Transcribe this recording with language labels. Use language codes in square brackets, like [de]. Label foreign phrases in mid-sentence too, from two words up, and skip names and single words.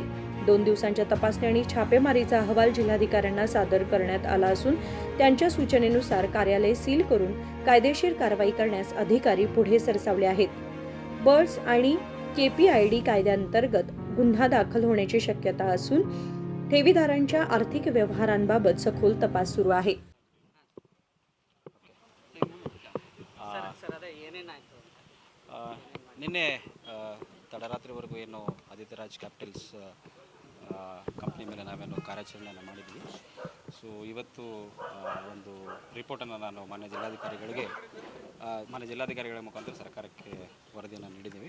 [mr] 2 दिवसांच्या तपासणी आणि छापेमारीचा अहवाल जिल्हाधिकाऱ्यांना सादर करण्यात आला असून त्यांच्या सूचनेनुसार कार्यालय सील करून कायदेशीर कारवाई करण्यास अधिकारी पुढे सरसावले आहेत. बर्ड्स आणि KPID कायद्याअंतर्गत गुन्हा दाखल होण्याची शक्यता असून ठेवीदारांच्या आर्थिक व्यवहारांबाबत सखोल तपास सुरू आहे. [kn] ನಿನ್ನೆ ತಡರಾತ್ರಿವರೆಗೂ ಏನು ಆದಿತ್ಯ ರಾಜ್ ಕ್ಯಾಪಿಟಲ್ಸ್ ಕಂಪ್ನಿ ಮೇಲೆ ನಾವೇನು ಕಾರ್ಯಾಚರಣೆಯನ್ನು ಮಾಡಿದ್ವಿ. ಸೊ ಇವತ್ತು ಒಂದು ರಿಪೋರ್ಟನ್ನು ನಾನು ಮಾನ್ಯ ಜಿಲ್ಲಾಧಿಕಾರಿಗಳ ಮುಖಾಂತರ ಸರ್ಕಾರಕ್ಕೆ ವರದಿಯನ್ನು ನೀಡಿದ್ದೀವಿ.